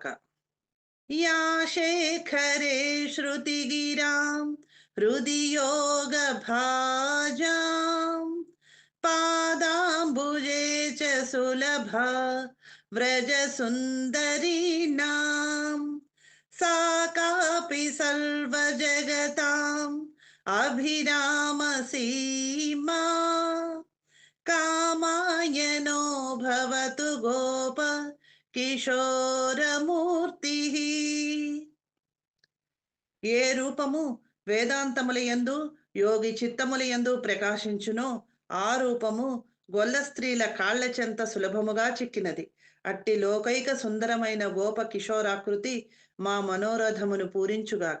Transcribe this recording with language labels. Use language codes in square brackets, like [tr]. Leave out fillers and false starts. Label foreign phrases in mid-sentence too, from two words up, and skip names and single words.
[sa] యా శేఖరే శృతిగిరాం హృది యోగ భాజాం పాదాంబుజే చ సులభ వ్రజ సుందరీనాం सा कापि सर्वजगताम् अभिराम सीमा कामायनो भवतु गोप కిశోరమూర్తి. [te] ఏ రూపము వేదాంతములయందు యోగి చిత్తములయందు ప్రకాశించునో ఆ రూపము గొల్ల స్త్రీల కాళ్ల చెంత సులభముగా చిక్కినది. అట్టి లోకైక సుందరమైన గోప కిశోరాకృతి మా మనోరథమును పూరించుగాక.